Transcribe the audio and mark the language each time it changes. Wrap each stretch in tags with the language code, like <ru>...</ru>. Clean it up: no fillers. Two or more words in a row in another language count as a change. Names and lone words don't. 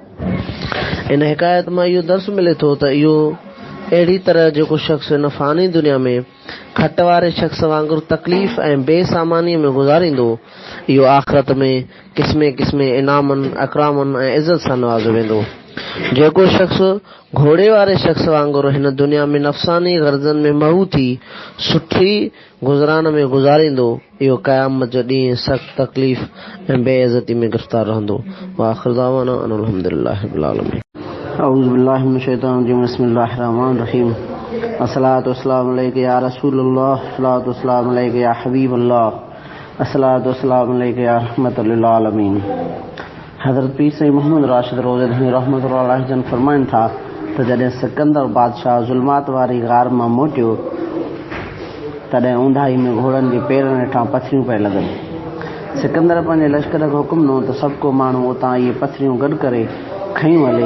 <sd>इन हिकायत मां इहो दर्स मिले थो त इहो अहिड़ी तरह जेको शख़्स हिन फ़ानी दुनिया में खट वारे शख़्स वांगुरु तकलीफ़ ऐं बेसामानी में गुज़ारींदो, इहो आख़िरत में क़िस्मे क़िस्मे इनामनि अकरामनि ऐं इज़त सां नवाज़ो वेंदो। जेको शख़्स घोड़े वारे शख़्स वांगुरु हिन दुनिया में नफ़सानी गर्ज़न में महू थी सुठी गुज़रान में गुज़ारींदो, इहो क़यामत जो ॾींहुं सख़्त तकलीफ़ ऐं बेइज़ती में गिरफ़्तार रहंदो।</sd> <ar>آخر دعوانا الحمد لله رب العالمين. أعوذ بالله من الشيطان الرجيم، بسم الله الرحمن الرحيم. الصلاة والسلام عليك يا رسول الله، الصلاة والسلام عليك يا حبيب الله، الصلاة والسلام عليك يا رحمة للعالمين.</ar> <sd>हज़रत पीर सईद मोहम्मद राशिद रोज़े धनी रहमतुल्लाह जन फरमाइनि था त जॾहिं सिकंदर बादशाह ज़ुल्मात वारी गार मां मोटियो तॾहिं ऊंदाही में घोड़नि जे पेरनि हेठां पथरियूं पिए लॻनि। सिकंदर पंहिंजे लश्कर खे हुकुम ॾिनो त सभु को माण्हू उतां इहे पथरियूं गॾु करे खयूं हले।</sd>